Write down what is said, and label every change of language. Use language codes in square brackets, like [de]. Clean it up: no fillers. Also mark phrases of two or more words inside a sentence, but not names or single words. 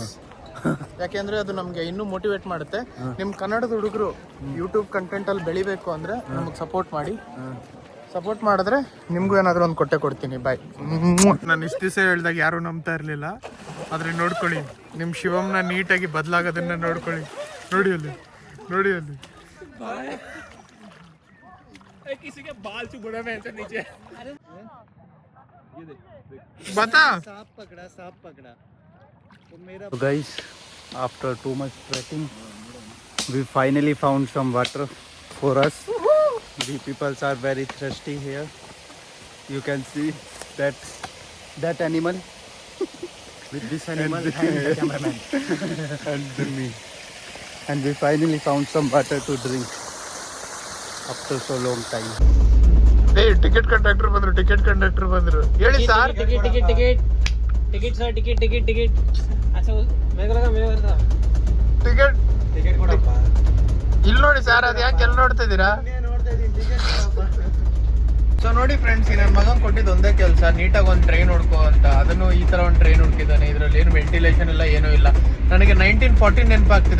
[kn] ಯಾಕೆಂದ್ರೆ ಅದು ನಮ್ಗೆ ಇನ್ನೂ ಮೋಟಿವೇಟ್ ಮಾಡುತ್ತೆ. ನಿಮ್ ಕನ್ನಡದ ಹುಡುಗರು ಯೂಟ್ಯೂಬ್ ಕಂಟೆಂಟ್ ಅಲ್ಲಿ ಬೆಳಿಬೇಕು ಅಂದ್ರೆ ನಮಗ್ ಸಪೋರ್ಟ್ ಮಾಡಿ. ಸಪೋರ್ಟ್ ಮಾಡಿದ್ರೆ ನಿಮ್ಗೂ ಏನಾದ್ರು ಒಂದು ಕೊಡ್ತೀನಿ. ಬಾಯ್. ನಾನು ಇಷ್ಟು ದಿವಸ ಹೇಳ್ದಾಗ ಯಾರು ನಂಬ್ತಾ ಇರ್ಲಿಲ್ಲ, ಆದ್ರೆ ನೋಡ್ಕೊಳ್ಳಿ ನಿಮ್ ಶಿವಮ್ನ ನೀಟಾಗಿ ಬದಲಾಗೋದನ್ನ ನೋಡ್ಕೊಳ್ಳಿ. ನೋಡಿ ಅಲ್ಲಿ, ನೋಡಿ ಅಲ್ಲಿ. [hi] किसी के बाल चुभ रहे हैं ऐसे नीचे. बता. सांप पकड़ा तो मेरा. [en] So guys, after too much trekking we finally found some water for us. We peoples are very thirsty here. You can see that animal with this animal and the cameraman and me. And we finally found some water to drink after so long time. ticket conductor [kn] ಬಂದ್ರು. ಹೇಳಿ ಸರ್. [en] ticket sir ticket. [hi] अच्छा मेरे को लगा [kn] ಟಿಕೆಟ್ ಕೊಡಪ್ಪ. ಇಲ್ಲಿ ನೋಡಿ ಸರ್, ಅದು ಯಾಕೆ ಎಲ್ಲ ನೋಡ್ತಾ ಇದ್ದೀರಾ? ಸೊ ನೋಡಿ ಫ್ರೆಂಡ್ಸ್, ನನ್ನ ಮಗನ್ ಕೊಟ್ಟಿದ್ದು ಒಂದೇ ಕೆಲಸ, ನೀಟಾಗಿ ಒಂದು ಟ್ರೈನ್ ಹುಡ್ಕೋ ಅಂತ. ಅದನ್ನು ಈ ತರ ಒಂದು ಟ್ರೈನ್ ಹುಡುಕಿದ್ದಾನೆ. ಇದ್ರಲ್ಲಿ ಏನು ವೆಂಟಿಲೇಷನ್ ಇಲ್ಲ, ಏನೂ ಇಲ್ಲ. ನನಗೆ 1940 ನೆನಪಾಗ್ತಿದೆ.